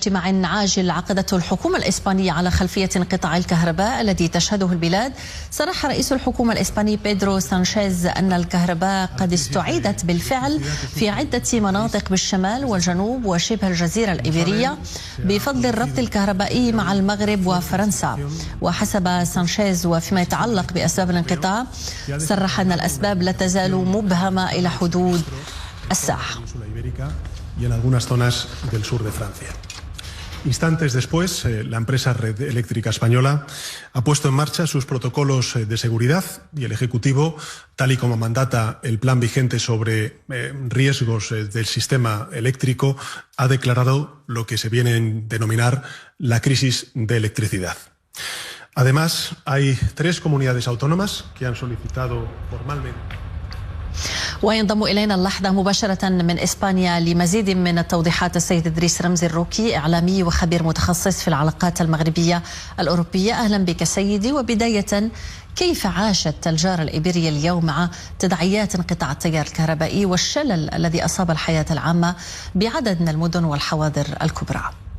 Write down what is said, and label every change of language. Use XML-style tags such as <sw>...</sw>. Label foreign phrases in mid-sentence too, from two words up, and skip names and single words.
<ar>اجتماع عاجل عقدته الحكومة الإسبانية على خلفية انقطاع الكهرباء الذي تشهده البلاد، صرح رئيس الحكومة الإسباني بيدرو سانشيز أن الكهرباء قد استعيدت بالفعل في عدة مناطق بالشمال والجنوب وشبه الجزيرة الإيبيرية بفضل الربط الكهربائي مع المغرب وفرنسا. وحسب سانشيز وفيما يتعلق بأسباب الانقطاع، صرح أن الأسباب لا تزال مبهمة إلى حدود الساعة.</ar> <es>Y en algunas zonas del sur de Francia. Instantes después, la empresa Red Eléctrica Española ha puesto en marcha sus protocolos de seguridad y el Ejecutivo, tal y como mandata el plan vigente sobre riesgos del sistema eléctrico, ha declarado lo que se viene a denominar la crisis de electricidad. Además, hay 3 comunidades autónomas que han solicitado formalmente.</es> <ar>وينضم إلينا اللحظة مباشرة من إسبانيا لمزيد من التوضيحات السيد إدريس رمزي الروكي، إعلامي وخبير متخصص في العلاقات المغربية الأوروبية. أهلا بك سيدي. وبداية، كيف عاشت الجارة الإيبيرية اليوم مع تداعيات انقطاع التيار الكهربائي والشلل الذي أصاب الحياة العامة بعدد من المدن والحواضر الكبرى؟</ar>